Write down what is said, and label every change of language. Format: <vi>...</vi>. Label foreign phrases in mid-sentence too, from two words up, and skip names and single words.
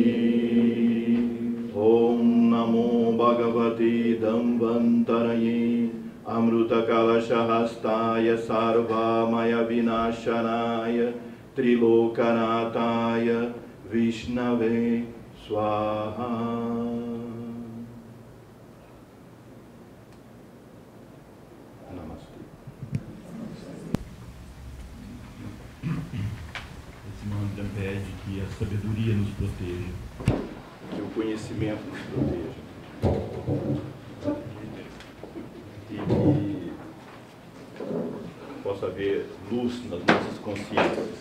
<sa>Om Namo Bhagavate Dambantaraye Amruta Kalashahastaya Sarvamaya Vinashanaya Trilokanataya Vishnave Swaha.</sa> <pt>Pede que a sabedoria nos proteja, que o conhecimento nos proteja e que possa haver luz nas nossas consciências.</pt>